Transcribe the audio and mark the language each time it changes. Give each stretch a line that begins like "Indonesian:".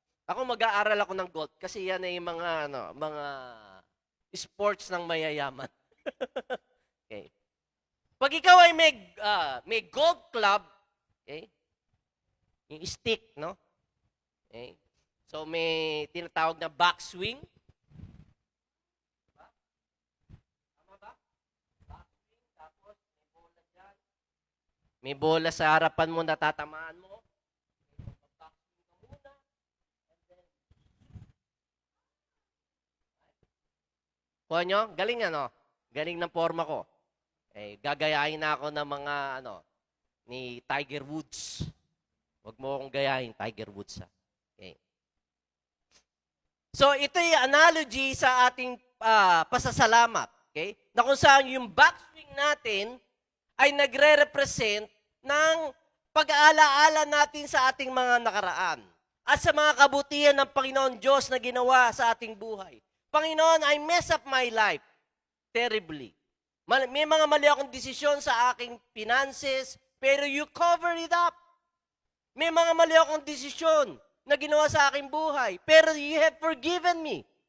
Filipino: Ako mag-aaral ako ng gold kasi yan ay mga sports ng mayayaman. Okay. Pag ikaw ay may gold club, okay? Yung stick, no? Okay. So may tinatawag na backswing. May bola sa harapan mo na tatamaan mo. Kuha nyo? Galing ano? Galing ng forma ko. Eh, gagayahin na ako ng mga ni Tiger Woods. Huwag mo akong gayahin, Tiger Woods. Ha? Okay. So, ito yung analogy sa ating pasasalamat. Okay? Na kung saan yung backswing natin ay nagre-represent ng pag-aalaala natin sa ating mga nakaraan at sa mga kabutihan ng Panginoon Diyos na ginawa sa ating buhay.
English: Panginoon, I mess up my life terribly.
Filipino: May mga mali akong desisyon sa aking finances, pero
English: you cover it up.
Filipino: May mga mali akong desisyon na ginawa sa aking buhay, pero
English: you have forgiven me.